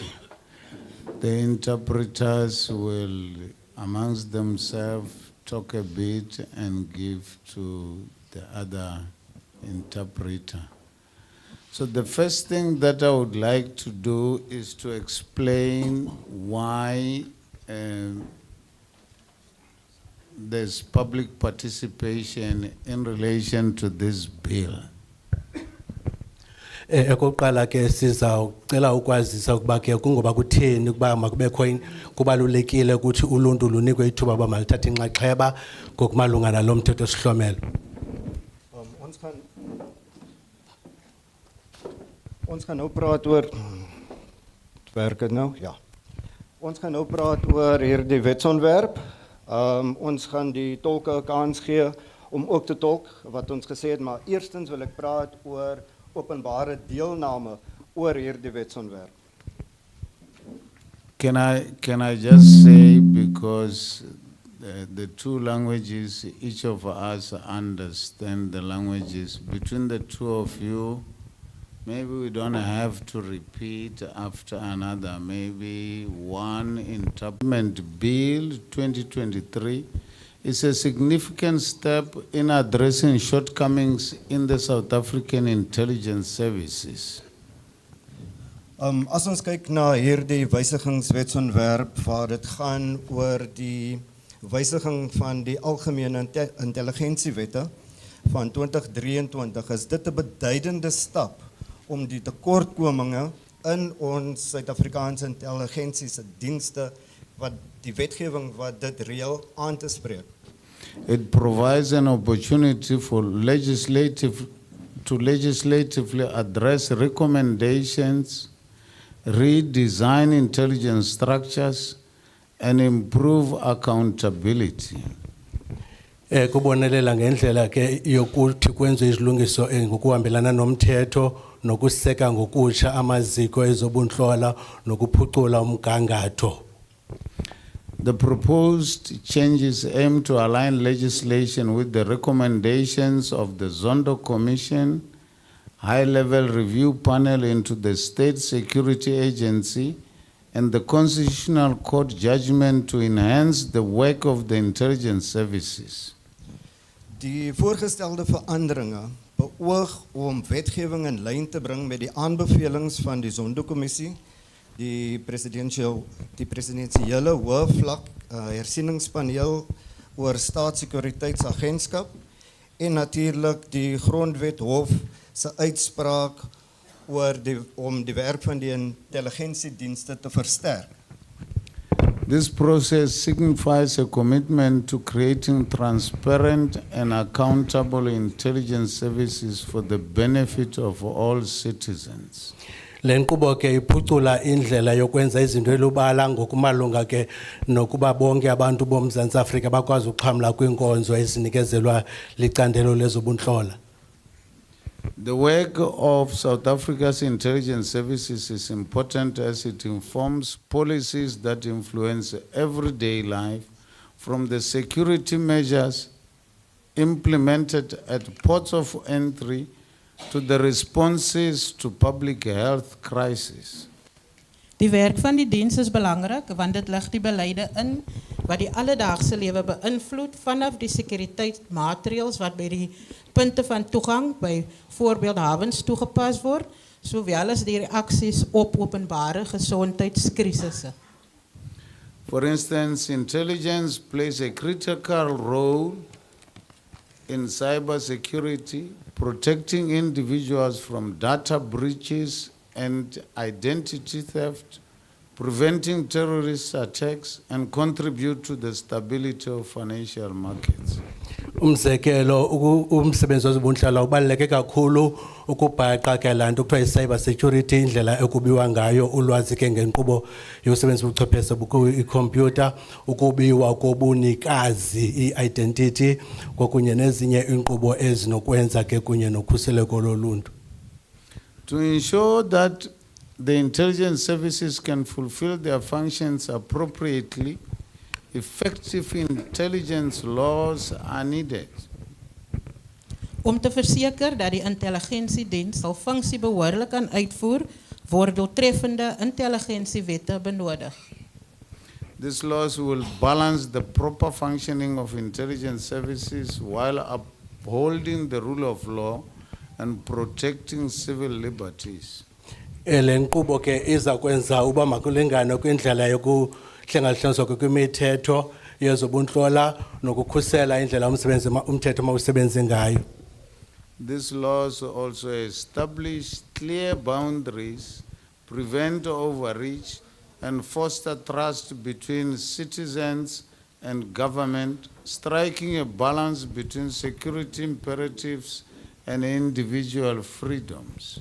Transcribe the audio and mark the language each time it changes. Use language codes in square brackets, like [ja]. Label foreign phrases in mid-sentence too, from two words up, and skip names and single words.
[en] The interpreters will, amongst themselves, talk a bit and give to the other interpreter. So the first thing that I would like to do is to explain why there's public participation in relation to this bill. [xh] Ekokuqala ke sizawucela ukwazisa ukuba ke kungoba kutheni ukuba makubekho kubalulekile ukuthi uluntu lunikwe ithuba uba malithathe inxaxheba ngokumalunga nalo mthetho sihlomelo. [af] Ons gaan nou praat oor werk dit nou? Ja. Ons gaan nou praat oor hierdie wetsontwerp. Ons gaan die tolke 'n kans gee om ook te tolk wat ons gesê het, maar eerstens wil ek praat oor openbare deelname oor hierdie wetsontwerp. [en] Can I just say, because the two languages, each of us understand the languages, between the two of you, maybe we don't have to repeat after another. Maybe one interpretation bill 2023 is a significant step in addressing shortcomings in the South African intelligence services. [af] As ons kyk na hierdie wysigingswetsontwerp waar dit gaan oor die wysiging van die algemene intelligensiewette van 2023, is dit 'n beduidende stap om die tekortkominge in ons Suid-Afrikaanse intelligensiese dienste wat die wetgewing wat dit reël aan te spreek. [en] It provides an opportunity for legislatively address recommendations, redesign intelligence structures, and improve accountability. [xh] Kubonelela ngendlela ke yokuthi kwenziwe izilungiso ngokuhambelana nomthetho nokuseka ngokutsha amaziko ezobunhlola nokuphucula umgangatho. [en] The proposed changes aim to align legislation with the recommendations of the Zondo Commission, high-level review panel into the State Security Agency, and the Constitutional Court judgment to enhance the work of the intelligence services. [af] Die voorgestelde veranderinge beoog om wetgewing in lyn te bring met die aanbevelings van die Zondo Kommissie, die presidensiële hoë vlak hersieningspaneel oor staatssekuriteitsagentskap en natuurlik die Grondwet Hof se uitspraak om die werk van die intelligensiedienste te versterk. [en] This process signifies a commitment to creating transparent and accountable intelligence services for the benefit of all citizens. [xh] Lenkubo ke iphucula indlela yokwenza izinto elubala ngokumalunga ke nokuba bonke abantu boMzantsi Afrika bakwazi uxhamla kwinkonzo ezinikezelwa licandelo lezobunhlola. [en] The work of South Africa's intelligence services is important as it informs policies that influence everyday life, from the security measures implemented at ports of entry to the responses to public health crises. [af] Die werk van die diens is belangrik want dit lig die beleide in wat die alledaagse lewe beïnvloed vanaf die sekuriteitsmaatreëls wat by die punte van toegang by voorbeeld hawens toegepas word, sowel as die reaksies op openbare gesondheidskrisisse. [en] For instance, intelligence plays a critical role in cybersecurity, protecting individuals from data breaches and identity theft, preventing terrorist attacks, and contribute to the stability of financial markets. [xh] Umzekelo umsebenzi wezobunhlalo ubaluleke kakhulu ukubhaqa ke lanto kuthiwa [en] cyber security, [xh] indlela ekubiwa ngayo ulwazi ke ngenkqubo yokusebenza ubuchwepheshe ikhompyutha, ukubiwa kobunikazi identity kwakunye nezinye inkqubo ezinokwenza ke kunye nokhuseleko loluntu. [en] To ensure that the intelligence services can fulfill their functions appropriately, effective intelligence laws are needed. [af] Om te verseker dat die intelligensiediens sal funksie behoorlik kan uitvoer, word doeltreffende intelligensiewette benodig. [en] These laws will balance the proper functioning of intelligence services while upholding the rule of law, and protecting civil liberties. [xh] Le nkqubo ke iza kwenza uba makulingane kwindlela yokuhlengahlenzwa kwemithetho yezobuntlola nokukhusela indlela umthetho mawusebenze ngayo. [en] These laws also establish clear boundaries, prevent overreach, and foster trust between citizens and government, striking a balance between security imperatives and individual freedoms.